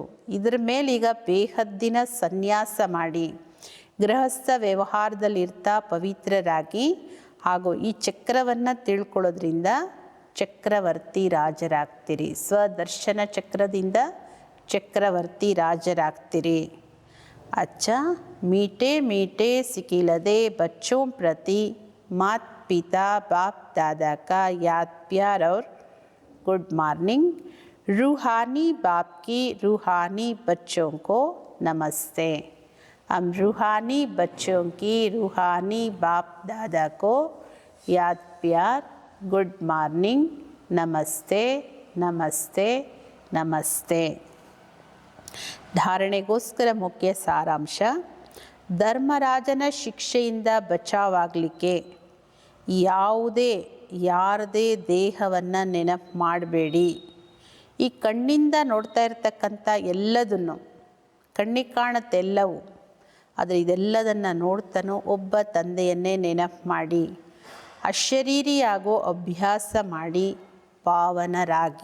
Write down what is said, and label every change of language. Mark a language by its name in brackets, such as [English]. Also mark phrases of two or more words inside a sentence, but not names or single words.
[Kannada] ಇದ್ರ ಮೇಲೆ ಈಗ ಬೇಹದ್ದಿನ ಸನ್ಯಾಸ ಮಾಡಿ ಗೃಹಸ್ಥ ವ್ಯವಹಾರದಲ್ಲಿರ್ತಾ ಪವಿತ್ರರಾಗಿ ಹಾಗೂ ಈ ಚಕ್ರವನ್ನು ತಿಳ್ಕೊಳ್ಳೋದ್ರಿಂದ ಚಕ್ರವರ್ತಿ ರಾಜರಾಗ್ತೀರಿ. ಸ್ವದರ್ಶನ ಚಕ್ರದಿಂದ ಚಕ್ರವರ್ತಿ ರಾಜರಾಗ್ತೀರಿ. [Hindi] अच्छा, मीठे मीठे सिकिलदे बच्चों प्रति मात पिता बाप दादा का याद प्यार और [English] good morning. [Hindi] रूहानी बाप की रूहानी बच्चों को नमस्ते. हम रूहानी बच्चों की रूहानी बाप दादा को याद प्यार, [English] good morning, [Hindi] नमस्ते नमस्ते नमस्ते. [Kannada] ಧಾರಣೆಗೋಸ್ಕರ ಮುಖ್ಯ ಸಾರಾಂಶ: ಧರ್ಮರಾಜನ ಶಿಕ್ಷೆಯಿಂದ ಬಚಾವಾಗಲಿಕ್ಕೆ ಯಾರದೇ ದೇಹವನ್ನು ನೆನಪು ಮಾಡಬೇಡಿ. ಈ ಕಣ್ಣಿಂದ ನೋಡ್ತಾ ಇರ್ತಕ್ಕಂಥ ಎಲ್ಲದನ್ನು, ಕಣ್ಣಿಗೆ ಕಾಣುತ್ತೆಲ್ಲವೂ, ಆದರೆ ಇದೆಲ್ಲದನ್ನು ನೋಡ್ತಾನೋ ಒಬ್ಬ ತಂದೆಯನ್ನೇ ನೆನಪು ಮಾಡಿ ಅಶರೀರಿಯಾಗೋ ಅಭ್ಯಾಸ ಮಾಡಿ ಪಾವನರಾಗಿ.